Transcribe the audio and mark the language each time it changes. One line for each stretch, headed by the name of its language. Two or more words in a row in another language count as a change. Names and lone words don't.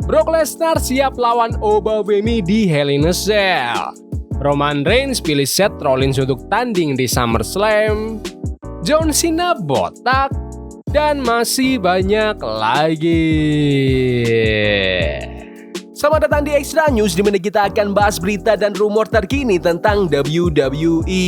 Indonesian: Brock Lesnar siap lawan Obafemi di Hell in a Cell. Roman Reigns pilih Seth Rollins untuk tanding di SummerSlam. John Cena botak. Dan masih banyak lagi. Selamat datang di Extra News, di mana kita akan bahas berita dan rumor terkini tentang WWE.